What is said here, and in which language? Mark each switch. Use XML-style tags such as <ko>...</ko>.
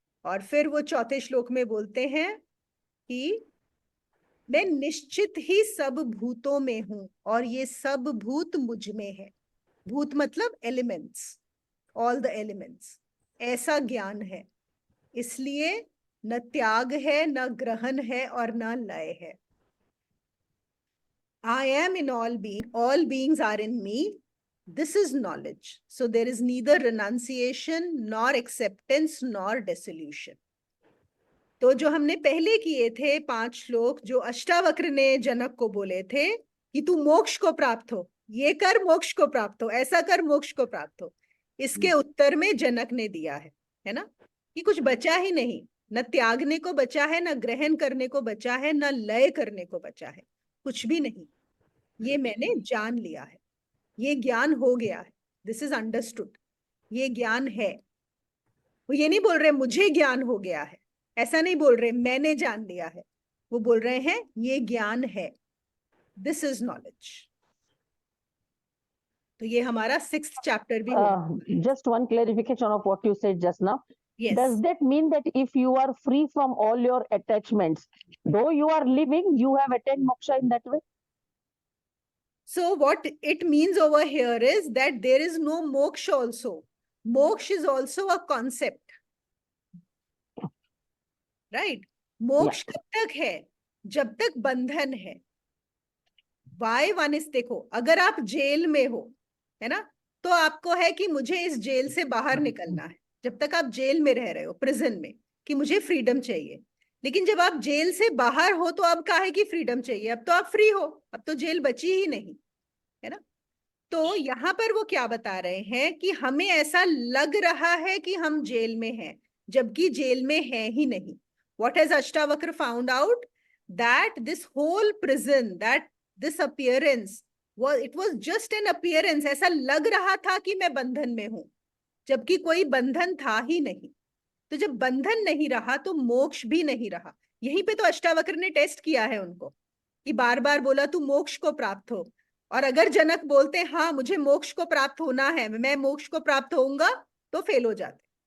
<hi>और फिर वो चौथे श्लोक में बोलते हैं कि मैं निश्चित ही सब भूतों में हूं, और ये सब भूत मुझ में है। भूत मतलब एलिमेंट्स,</hi> <en>all the elements,</en> <hi>ऐसा ज्ञान है, इसलिए न त्याग है, न ग्रहण है और न लय है।</hi> <en>I am in all being, all beings are in me. This is knowledge. So there is neither renunciation nor acceptance nor dissolution.</en> <hi>तो जो हमने पहले किए थे 5 श्लोक, जो अष्टावक्र ने जनक को बोले थे कि तू मोक्ष को प्राप्त हो, ये कर मोक्ष को प्राप्त हो, ऐसा कर मोक्ष को प्राप्त हो, इसके उत्तर में जनक ने दिया है ना, कि कुछ बचा ही नहीं, न त्यागने को बचा है, न ग्रहण करने को बचा है, न लय करने को बचा है, कुछ भी नहीं। ये मैंने जान लिया है, ये ज्ञान हो गया है,</hi> <en>this is understood,</en> <hi>ये ज्ञान है। वो ये नहीं बोल रहे मुझे ज्ञान हो गया है, ऐसा नहीं बोल रहे मैंने जान लिया है, वो बोल रहे हैं ये ज्ञान है,</hi> <en>This is knowledge.</en> <hi>तो ये हमारा 6th चैप्टर भी हो।</hi> <en>Just one clarification of what you said just now. Yes. Does that mean that if you are free from all your attachments, though you are living, you have attained moksha in that way? So what it means over here is that there is no moksha also. Moksha is also a concept.</en> <hi>Right? मोक्ष कब तक है? जब तक बंधन है.</hi> <en>Why one is,</en> <hi>देखो, अगर आप जेल में हो, है ना, तो आपको है कि मुझे इस जेल से बाहर निकलना है. जब तक आप जेल में रह रहे हो, प्रिजन में, कि मुझे फ्रीडम चाहिए. लेकिन जब आप जेल से बाहर हो तो अब कहा है कि फ्रीडम चाहिए. अब तो आप फ्री हो, अब तो जेल बची ही नहीं, है ना. तो यहाँ पर वो क्या बता रहे हैं कि हमें ऐसा लग रहा है कि हम जेल में हैं, जबकि जेल में है ही नहीं.</hi> <en>What has Ashtavakra found out? That this whole prison, that this appearance it was just an appearance.</en> <hi>ऐसा लग रहा था कि मैं बंधन में हूं, जबकि कोई बंधन था ही नहीं. तो जब बंधन नहीं रहा तो मोक्ष भी नहीं रहा. यहीं पे तो अष्टावक्र ने टेस्ट किया है उनको, कि बार बार बोला तू मोक्ष को प्राप्त हो. और अगर जनक बोलते हाँ मुझे मोक्ष को प्राप्त होना है, मैं मोक्ष को प्राप्त होऊंगा, तो फेल हो जाते.</hi>